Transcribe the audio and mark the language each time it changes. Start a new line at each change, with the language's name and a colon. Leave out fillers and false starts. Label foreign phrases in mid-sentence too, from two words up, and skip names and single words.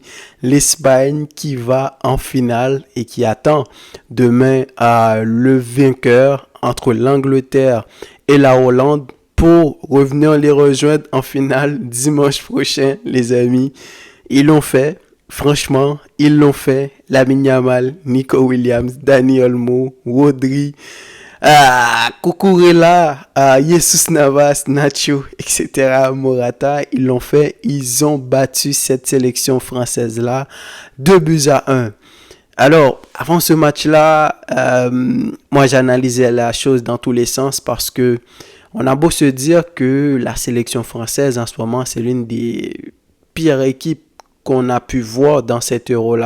French: L'Espagne qui va en finale et qui attend demain le vainqueur entre l'Angleterre et la Hollande pour revenir les rejoindre en finale dimanche prochain les amis. Ils l'ont fait. Franchement, ils l'ont fait. Lamine Yamal, Nico Williams, Dani Olmo, Rodri, Cucurella, Jesus Navas, Nacho, etc. Morata, ils l'ont fait. Ils ont battu cette sélection française-là 2 buts à 1. Alors, avant ce match-là, moi j'analysais la chose dans tous les sens parce que on a beau se dire que la sélection française en ce moment, c'est l'une des pires équipes qu'on a pu voir dans cet Euro-là.